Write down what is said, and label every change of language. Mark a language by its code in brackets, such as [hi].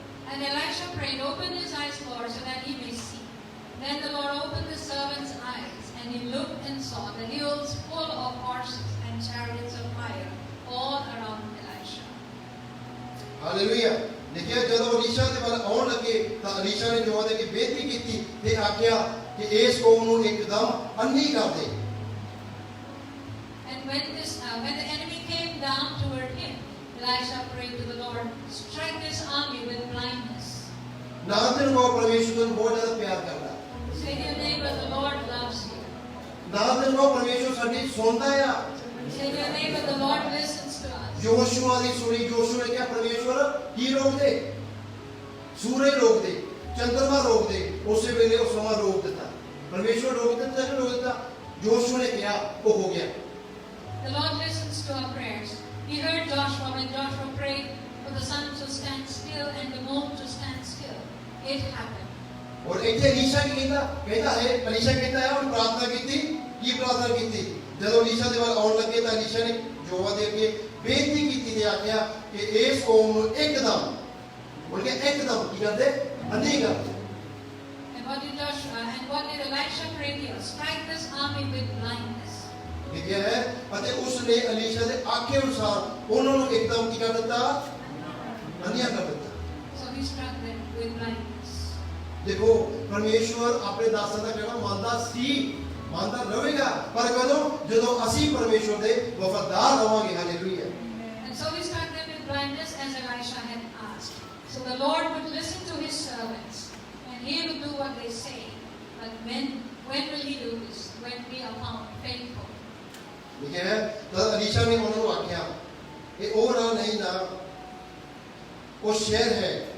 [en] And Elisha prayed, open his eyes, Lord, so that he may see. Then the Lord opened the servant's eyes, and he looked and saw the hills full of horses and chariots of fire all around Elisha. [pa] Hallelujah. ਦੇਖਿਆ, ਜਦੋਂ Elisha ਦੇ ਵੱਲ ਆਉਣ ਲੱਗੇ ਤਾਂ Elisha ਨੇ ਜਵਾਬ ਦੇ ਕੇ ਬੇਨਤੀ ਕੀਤੀ ਤੇ ਆਖਿਆ ਕਿ ਇਸ ਕੌਮ ਨੂੰ ਇੱਕਦਮ ਅੰਨੀ ਕਰ ਦੇ। [en] And when the enemy came down toward him, Elisha prayed to the Lord, strike this army with blindness. [pa] ਨਾ ਤੈਨੂੰ ਕਹੋ ਪਰਮੇਸ਼ਵਰ ਨੂੰ ਬਹੁਤ ਜ਼ਿਆਦਾ ਪਿਆਰ ਕਰਦਾ। [en] Say to your neighbor, the Lord loves you. [pa] ਨਾ ਤੈਨੂੰ ਕਹੋ ਪਰਮੇਸ਼ਵਰ ਸਾਡੀ ਸੁਣਦਾ ਆ। [en] Say to your neighbor, the Lord listens to us. [pa] ਯਹੋਸ਼ੂਆ ਦੀ ਸੁਣੀ। ਯਹੋਸ਼ੂ ਨੇ ਕਿਹਾ, ਪਰਮੇਸ਼ਵਰ ਕੀ ਰੋਕ ਦੇ? ਸੂਰਜ ਰੋਕ ਦੇ, ਚੰਦਰਮਾ ਰੋਕ ਦੇ। ਉਸੇ ਵੇਲੇ ਉਹ ਸਮਾਂ ਰੋਕ ਦਿੱਤਾ। ਪਰਮੇਸ਼ਵਰ ਰੋਕ ਦਿੱਤਾ ਜਾਂ ਰੋਕ ਦਿੱਤਾ? ਯਹੋਸ਼ੂ ਨੇ ਕਿਹਾ, ਉਹ ਹੋ ਗਿਆ। [en] The Lord listens to our prayers. He heard Joshua when Joshua prayed for the sun to stand still and the moon to stand still. It happened. [pa] ਔਰ ਇੱਥੇ ਅਲੀਸ਼ਾ ਕੀ ਕਹਿੰਦਾ? ਕਹਿੰਦਾ ਹੈ, ਅਲੀਸ਼ਾ ਕਹਿੰਦਾ ਹੈ ਉਹਨੇ ਪ੍ਰਾਰਥਨਾ ਕੀਤੀ। ਕੀ ਪ੍ਰਾਰਥਨਾ ਕੀਤੀ? ਜਦੋਂ ਅਲੀਸ਼ਾ ਦੇ ਵੱਲ ਆਉਣ ਲੱਗੇ ਤਾਂ ਅਲੀਸ਼ਾ ਨੇ ਯਹੋਵਾ ਦੇ ਅੱਗੇ ਬੇਨਤੀ ਕੀਤੀ ਤੇ ਆਖਿਆ ਕਿ ਇਸ ਕੌਮ ਨੂੰ ਇੱਕਦਮ, ਉਹਨੇ ਇੱਕਦਮ ਕੀ ਕਰਦੇ? ਅੰਨੀ ਕਰਦੇ। [en] And what did Elisha pray here? Strike this army with blindness. [pa] ਲਿਖਿਆ ਹੈ, ਅਤੇ ਉਸ ਨੇ ਅਲੀਸ਼ਾ ਦੇ ਆਖੇ ਅਨੁਸਾਰ ਉਹਨਾਂ ਨੂੰ ਇੱਕਦਮ ਕੀ ਕਰ ਦਿੱਤਾ? ਅੰਨੀਆਂ ਕਰ ਦਿੱਤਾ। [en] So he struck them with blindness. [pa] ਦੇਖੋ, ਪਰਮੇਸ਼ਵਰ ਆਪਣੇ ਦਾਸਾਂ ਦਾ ਕਹਿਣਾ ਮੰਨਦਾ ਸੀ, ਮੰਨਦਾ ਰਹੇਗਾ, ਪਰ ਕਦੋਂ? ਜਦੋਂ ਅਸੀਂ ਪਰਮੇਸ਼ਵਰ ਦੇ ਵਫਾਦਾਰ ਰਵਾਂਗੇ। Hallelujah. [en] And so he struck them with blindness as Elisha had asked. So the Lord would listen to his servants and he would do what they say. But when will he do this? When we are found faithful. [pa] ਲਿਖਿਆ ਹੈ, ਤਦ Elisha ਨੇ ਉਹਨਾਂ ਨੂੰ ਆਖਿਆ, ਇਹ ਉਹ ਰਾਹ ਨਹੀਂ ਨਾ, ਉਹ ਸ਼ਹਿਰ ਹੈ।